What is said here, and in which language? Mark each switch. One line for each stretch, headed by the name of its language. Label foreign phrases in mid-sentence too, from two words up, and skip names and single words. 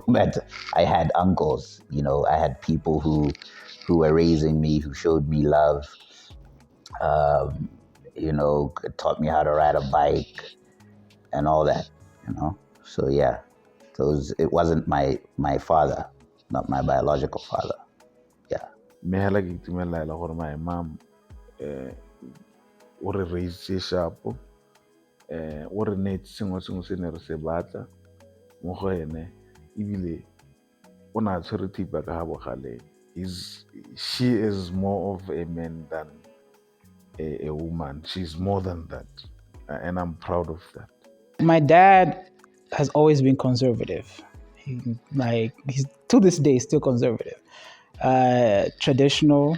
English: But I had uncles, you know, I had people who were raising me, who showed me love, you know, taught me how to ride a bike and all that, you know. So yeah, it wasn't my father, not my biological father. Yeah.
Tswana: Me hela ke itumela gore
English: my mom
Tswana: o re
English: raise sharp,
Tswana: o re netse sengwe se ne re se batla mo go ene, ebile o na tshwere thipa ka ga bogale.
English: She is more of a man than a woman. She's more than that, and I'm proud of that. My dad has always been conservative. He's to this day still conservative, traditional.